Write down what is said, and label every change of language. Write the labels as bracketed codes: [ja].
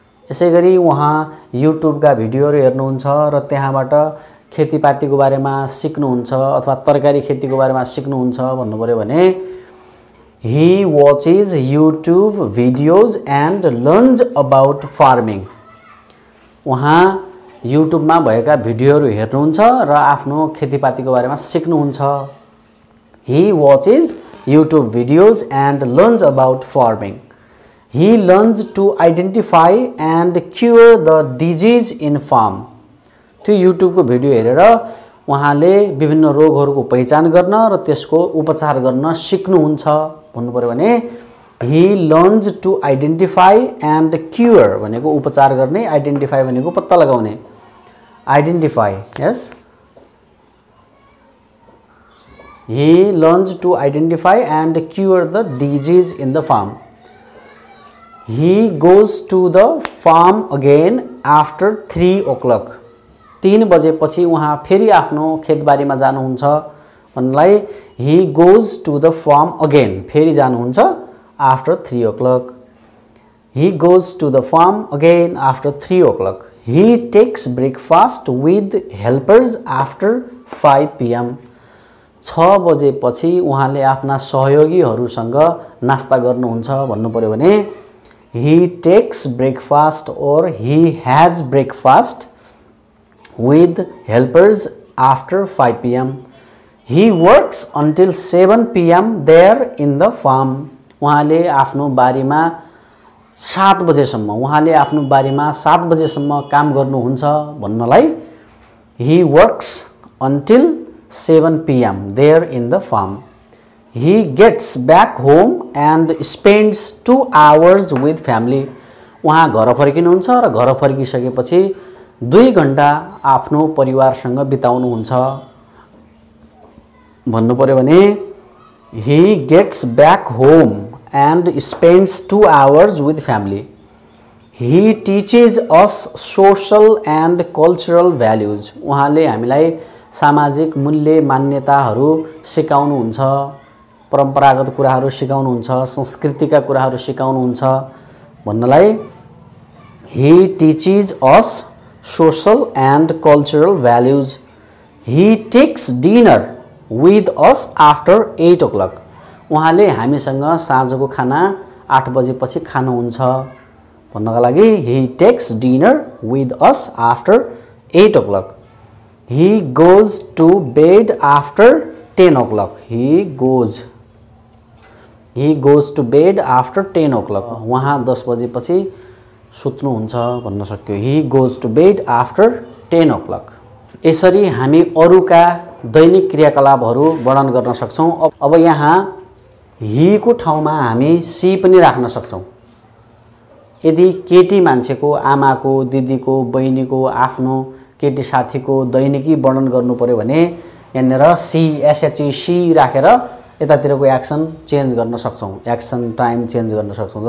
[ne] यसैगरी उहाँ युट्युबका भिडियोहरू हेर्नुहुन्छ र त्यहाँबाट खेतीपातीको बारेमा सिक्नुहुन्छ अथवा तरकारी खेतीको बारेमा सिक्नुहुन्छ भन्नु पर्यो भने [en] he watches YouTube videos and learns about farming। [ne] उहाँ युट्युबमा भएका भिडियोहरू हेर्नुहुन्छ र आफ्नो खेतीपातीको बारेमा सिक्नुहुन्छ। [en] He watches YouTube videos and learns about farming। He learns to identify and cure the disease in farm। [ne] त्यो युट्युबको भिडियो हेरेर उहाँले विभिन्न रोगहरूको पहिचान गर्न र त्यसको उपचार गर्न सिक्नुहुन्छ भन्नु पर्यो भने [en] he learns to identify and cure [ne] भनेको उपचार गर्ने, identify भनेको पत्ता लगाउने, [en] identify, yes। He learns to identify and cure the disease in the farm। He goes to the farm again after 3 o'clock। [ne] 3 बजेपछि उहाँ फेरि आफ्नो खेतबारीमा जानुहुन्छ भन्नलाई [en] he goes to the farm again, [ne] फेरि जानुहुन्छ [en] after 3 o'clock। He goes to the farm again after 3 o'clock। He takes breakfast with helpers after 5 PM। [ne] 6 बजेपछि उहाँले आफ्ना सहयोगीहरूसँग नास्ता गर्नुहुन्छ भन्नु पर्यो भने [en] he takes breakfast or he has breakfast with helpers after 5 p.m. He works until 7 p.m. there in the farm. [ne] उहाँले आफ्नो बारीमा 7 बजेसम्म उहाँले आफ्नो बारीमा 7 बजेसम्म काम गर्नुहुन्छ भन्नलाई [en] he works until 7 p.m. there in the farm. He gets back home and spends 2 hours with family. [ne] उहाँ घर फर्किनुहुन्छ र घर फर्किसकेपछि 2 घण्टा आफ्नो परिवारसँग बिताउनुहुन्छ भन्नु पर्यो भने [en] he gets back home and spends 2 hours with family. He teaches us social and cultural values. [ne] उहाँले हामीलाई सामाजिक मूल्य मान्यताहरू सिकाउनुहुन्छ, परम्परागत कुराहरू सिकाउनुहुन्छ, संस्कृतिका कुराहरू सिकाउनुहुन्छ भन्नलाई [en] he teaches us social and cultural values. He takes dinner with us after 8 o'clock. [ne] उहाँले हामीसँग साँझको खाना 8 बजेपछि खानुहुन्छ भन्नका लागि [en] he takes dinner with us after 8 o'clock. He goes to bed after 10 o'clock. He goes to bed after 10 o'clock. [ne] उहाँ 10 बजेपछि सुत्नुहुन्छ भन्न सक्यो. [en] He goes to bed after 10 o'clock. [ne] यसरी हामी अरूका दैनिक क्रियाकलापहरू वर्णन गर्न सक्छौं. अब यहाँ ही को ठाउँमा हामी सी पनि राख्न सक्छौं. यदि केटी मान्छेको, आमाको, दिदीको, बहिनीको, आफ्नो केटी साथीको दैनिकी वर्णन गर्नु पर्यो भने यहाँनेर सी एसएचई सी राखेर यतातिरको एक्सन चेन्ज गर्न सक्छौं, एक्सन टाइम चेन्ज गर्न सक्छौं.